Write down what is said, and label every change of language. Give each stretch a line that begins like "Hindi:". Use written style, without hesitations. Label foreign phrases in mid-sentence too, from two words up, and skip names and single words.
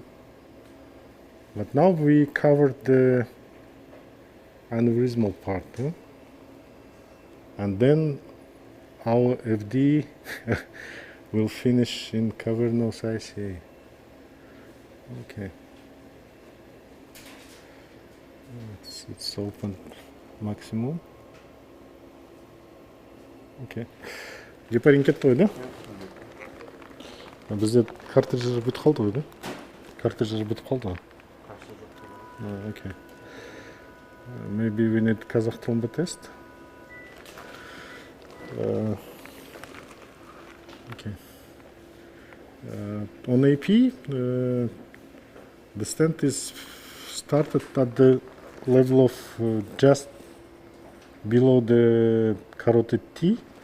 English: But now we covered the aneurysmal part, and then our FD will finish in cavernous ICA. Okay. It's open maximum.
Kazakh: Okay. Гепарин кетті ғой, да? Бізде картридж бітіп қалды ғой, да? Картридж бітіп қалды ғой.
English: Okay. Maybe we need Kazakh thrombo test. Okay. On AP, the stent is started at the level of just below the carotid T.